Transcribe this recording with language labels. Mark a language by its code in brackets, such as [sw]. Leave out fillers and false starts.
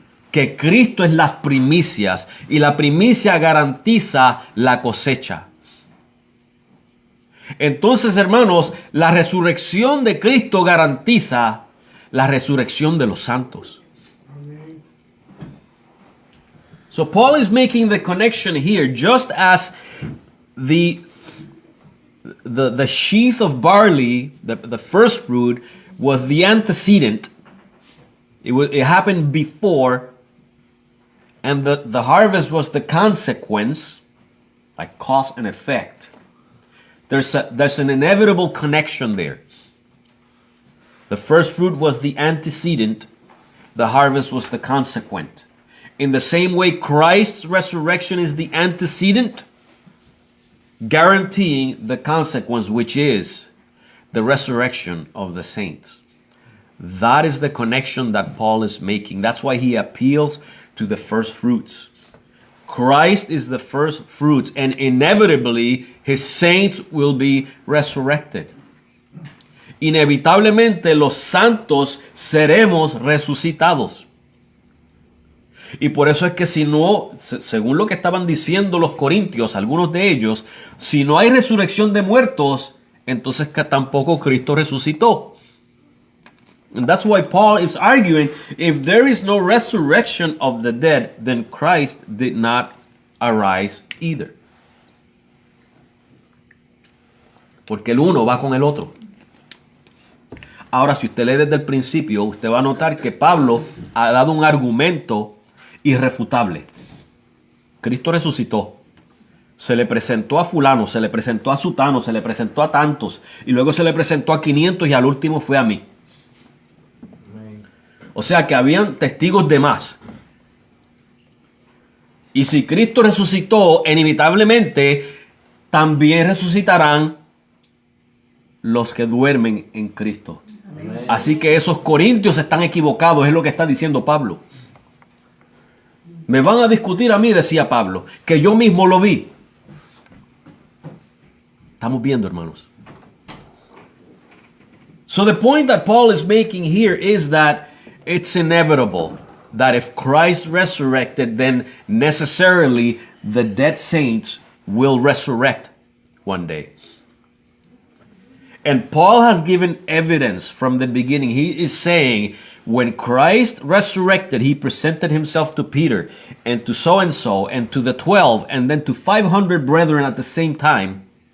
[es] Que Cristo es las primicias y la primicia garantiza la cosecha. Entonces, hermanos, la resurrección de Cristo garantiza la resurrección de los santos. [en] So Paul is making the connection here, just as the sheath of barley, the first fruit, was the antecedent. It happened before, and the harvest was the consequence, like cause and effect. There's an inevitable connection there. The first fruit was the antecedent, the harvest was the consequent. In the same way, Christ's resurrection is the antecedent, guaranteeing the consequence, which is the resurrection of the saints. That is the connection that Paul is making. That's why he appeals to the first fruits. Christ is the first fruits, and inevitably his saints will be resurrected. [es] Inevitablemente los santos seremos resucitados. Y por eso es que si no, según lo que estaban diciendo los corintios, algunos de ellos, si no hay resurrección de muertos, entonces que tampoco Cristo resucitó. [en] And that's why Paul is arguing, if there is no resurrection of the dead, then Christ did not arise either. [es] Porque el uno va con el otro. Ahora, si usted lee desde el principio, usted va a notar que Pablo ha dado un argumento irrefutable. Cristo resucitó. Se le presentó a fulano, se le presentó a sutano, se le presentó a tantos, y luego se le presentó a 500 y al último fue a mí. O sea que habían testigos de más. Y si Cristo resucitó, inevitablemente también resucitarán los que duermen en Cristo. Amén. Así que esos corintios están equivocados, es lo que está diciendo Pablo. Me van a discutir a mí, decía Pablo, que yo mismo lo vi. Estamos viendo, hermanos. [en] So the point that Paul is making here is that it's inevitable that if Christ resurrected, then necessarily the dead saints will resurrect one day. And Paul has given evidence from the beginning. He is saying when Christ resurrected, he presented himself to Peter and to so-and-so and to the 12 and then to 500 brethren at the same time.